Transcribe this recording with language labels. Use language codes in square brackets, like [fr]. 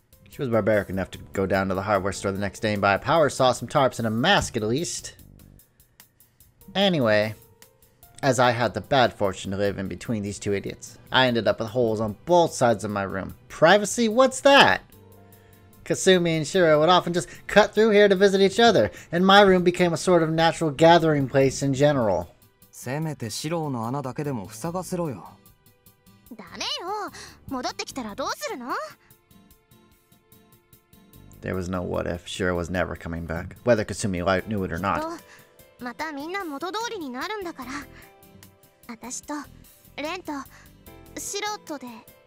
[en] She was barbaric enough to go down to the hardware store the next day and buy a power saw, some tarps, and a mask at least. Anyway, as I had the bad fortune to live in between these 2 idiots, I ended up with holes on both sides of my room. Privacy? What's that? Kasumi and Shiro would often just cut through here to visit each other, and my room became a sort of natural gathering place in general. [ja] せめてシローの穴だけでも塞がせろよ。ダメよ。戻ってきたらどうするの？ [en] There was no what if. Shiro was never coming back, whether Kasumi knew it or not. [ja] またみんな元通りになるんだから。私とレンとシロとでね。